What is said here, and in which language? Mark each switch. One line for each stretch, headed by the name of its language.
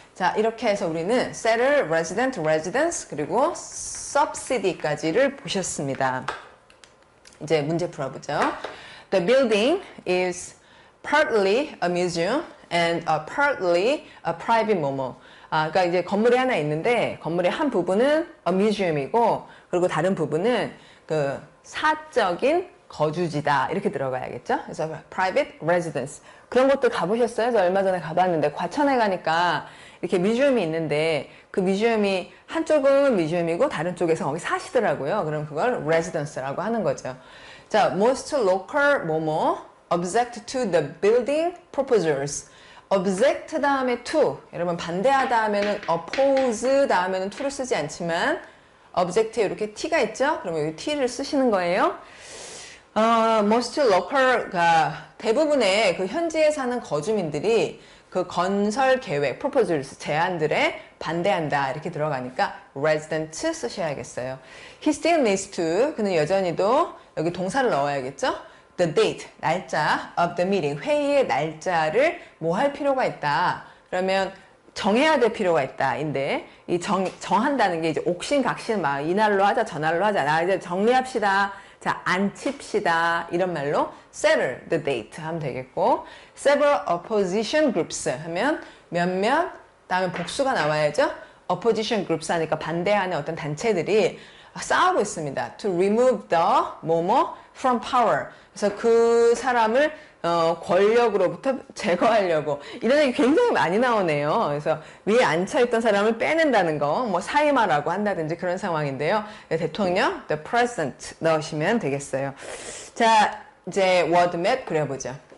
Korean: 자, 이렇게 해서 우리는 settle, resident, residence 그리고 subsidy까지를 보셨습니다. 이제 문제 풀어보죠.
English: The building is partly a museum and partly a private
Korean: 뭐뭐. 그러니까 이제 건물이 하나 있는데 건물의 한 부분은 a museum이고 그리고 다른 부분은 그 사적인 거주지다 이렇게 들어가야겠죠. 그래서 private residence 그런 것들 가보셨어요? 저 얼마 전에 가봤는데 과천에 가니까 이렇게 뮤지엄이 있는데 그 뮤지엄이 한쪽은 뮤지엄이고 다른 쪽에서 거기 사시더라고요. 그럼 그걸 residence라고 하는 거죠.
English: 자, most local
Korean: 뭐뭐
English: object to the building proposals.
Korean: object 다음에 to 여러분 반대하다 하면은 oppose 다음에는 to를 쓰지 않지만 object에 이렇게 t가 있죠? 그러면 여기 t를 쓰시는 거예요. most local가 대부분의 그 현지에 사는 거주민들이 그 건설 계획, proposals, 제안들에 반대한다 이렇게 들어가니까 resident 쓰셔야겠어요.
English: He still needs to,
Korean: 그는 여전히도 여기 동사를 넣어야겠죠?
English: The date,
Korean: 날짜
English: of the meeting,
Korean: 회의의 날짜를 뭐 할 필요가 있다. 그러면 정해야 될 필요가 있다. 인데 이 정한다는 게 이제 옥신각신 막 이날로 하자 저날로 하자 나 이제 정리합시다. 자, 앉힙시다. 이런 말로
English: settle the date
Korean: 하면 되겠고
English: several opposition groups
Korean: 하면 몇몇 다음에 복수가 나와야죠. opposition groups 하니까 반대하는 어떤 단체들이 싸우고 있습니다.
English: to remove the
Korean: 뭐뭐
English: from power.
Korean: 그래서 그 사람을 권력으로부터 제거하려고 이런 얘기 굉장히 많이 나오네요. 그래서 위에 앉혀있던 사람을 빼낸다는 거, 뭐 사임하라고 한다든지 그런 상황인데요. 대통령, the president 넣으시면 되겠어요. 자, 이제 워드맵 그려보죠.